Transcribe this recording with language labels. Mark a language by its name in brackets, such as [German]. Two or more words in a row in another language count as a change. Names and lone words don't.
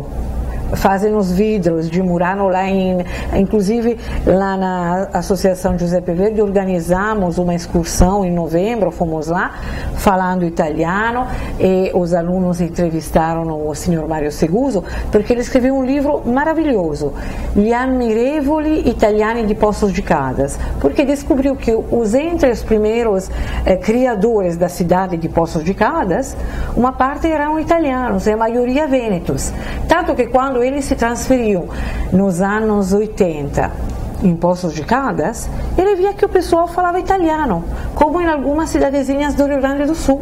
[Portuguese] Fazem os vidros de Murano lá inclusive lá na Associação Giuseppe Verdi organizamos uma excursão em novembro, fomos lá falando italiano e os alunos entrevistaram o signor Mário Seguso, porque ele escreveu um livro maravilhoso, Gli ammirevoli italiani di Poços de Caldas, porque descobriu que entre os primeiros criadores da cidade de Poços de Caldas, uma parte eram italianos e a maioria vênetos, tanto que quando ele se transferiu nos anos 80 em Poços de Caldas, ele via que o pessoal falava italiano, como em algumas cidadezinhas do Rio Grande do Sul.